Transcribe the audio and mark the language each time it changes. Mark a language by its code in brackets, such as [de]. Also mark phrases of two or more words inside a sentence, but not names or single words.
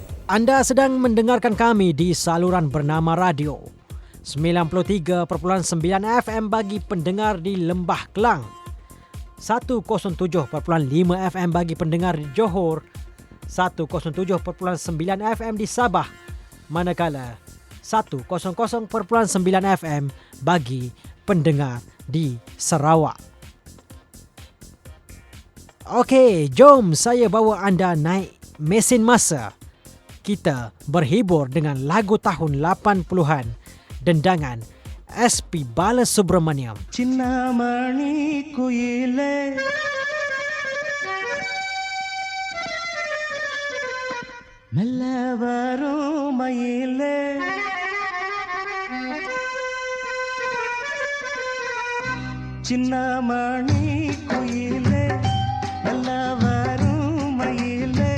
[ms] Anda sedang mendengarkan kami di saluran bernama radio 93.9 FM bagi pendengar di Lembah Kelang, 107.5 FM bagi pendengar di Johor, 107.9 FM di Sabah, manakala 100.9 FM bagi pendengar di Sarawak. Okey, jom saya bawa anda naik mesin masa. Kita berhibur dengan lagu tahun 80-an dendangan SP Balasubramaniam. [ta] சின்னமணி குயிலே மெல்ல வரும் மயிலே சின்னமணி குயிலே மெல்ல வரும் மயிலே